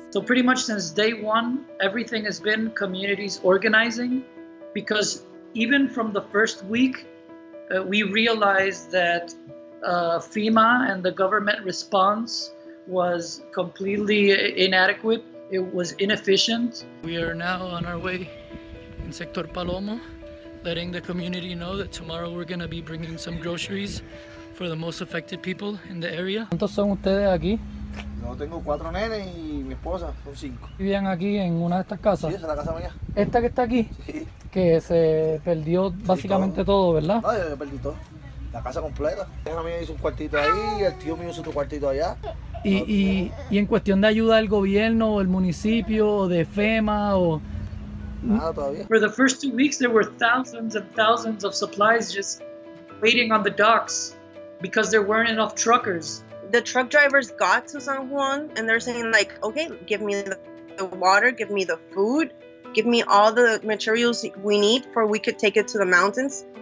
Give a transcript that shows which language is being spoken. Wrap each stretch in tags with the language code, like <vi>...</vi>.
<en>So pretty much since day 1, everything has been communities organizing, because even from the first week, we realized that FEMA and the government response was completely inadequate. It was inefficient. We are now on our way in Sector Palomo, letting the community know that tomorrow we're going to be bringing some groceries for the most affected people in the area.</en> <es>¿Cuántos son ustedes aquí? Yo tengo 4 nenes y mi esposa son 5. ¿Vivían aquí en una de estas casas? Sí, esa es la casa mía. ¿Esta que está aquí? Sí. Que se perdió básicamente todo, ¿verdad? No, yo perdí todo. La casa completa. La hija mía hizo un cuartito ahí, el tío mío hizo otro cuartito allá. Y en cuestión de ayuda del gobierno o el municipio o de FEMA o... Nada todavía.</es> <en>For the first 2 weeks there were thousands and thousands of supplies just waiting on the docks because there weren't enough truckers. The truck drivers got to San Juan and they're saying like, okay, give me the water, give me the food, give me all the materials we need for we could take it to the mountains.</en>